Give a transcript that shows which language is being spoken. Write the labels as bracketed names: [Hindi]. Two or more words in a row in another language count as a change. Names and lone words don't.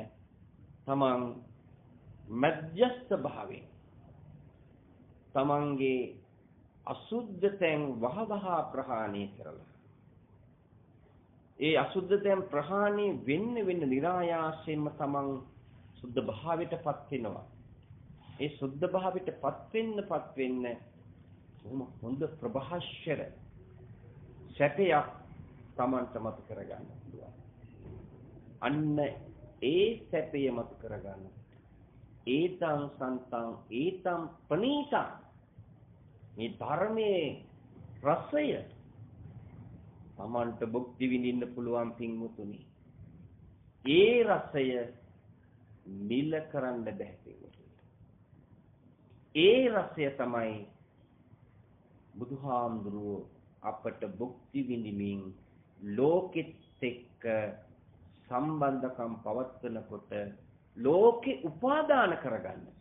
[Sinhala] තමන් මධ්‍යස්ථ භාවයෙන් තමන්ගේ අසුද්ධතෙන් වහවහ ප්‍රහාණය කරලා ඒ අසුද්ධතෙන් ප්‍රහාණය වෙන්න નિરાයාසයෙන්ම තමන් සුද්ධ භාවයටපත් වෙනවා. ඒ සුද්ධ භාවයටපත් වෙන්න හොඳ ප්‍රභාෂර සැපයක් තමන්ට මත කරගන්න පුළුවන්. අන්න ඒ සැපය මත කරගන්න. [Pali] ඒතං සන්තං ඒතං ප්‍රණීතං [Sinhala] මේ ධර්මයේ රසය තමන්ට භුක්ති විඳින්න පුළුවන් පින්වතුනි. ඒ රසය මිල කරන්න බැහැ පින්වතුනි. ඒ රසය තමයි බුදුහාමුදුරුවෝ අපට භුක්ති විඳිමින් ලෝකෙත් එක්ක සම්බන්ධකම් පවත්වනකොට ලෝකේ උපාදාන කරගන්න.